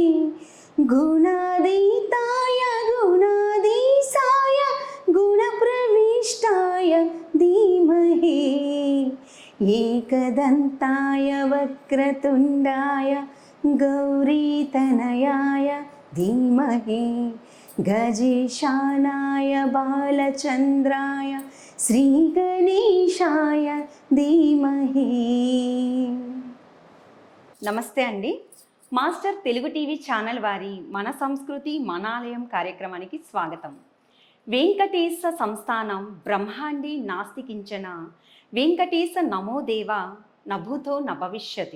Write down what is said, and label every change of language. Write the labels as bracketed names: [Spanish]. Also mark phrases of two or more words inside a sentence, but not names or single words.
[Sanskrit] गुणातीताय गुणाधीशाय गुणप्रविष्टाय धीमहि एकदन्ताय वक्रतुण्डाय गौरीतनयाय धीमहि गजेशानाय बालचन्द्राय శ్రీగణేశాయ ధీమహి. [Telugu] నమస్తే అండి. మాస్టర్ తెలుగు టీవీ ఛానల్ వారి మన సంస్కృతి మన ఆలయం కార్యక్రమానికి స్వాగతం. [Sanskrit] వెంకటేశ సంస్థానం బ్రహ్మాండి నాస్తి కించన వెంకటేశ నమో దేవ నభూతో న భవిష్యతి.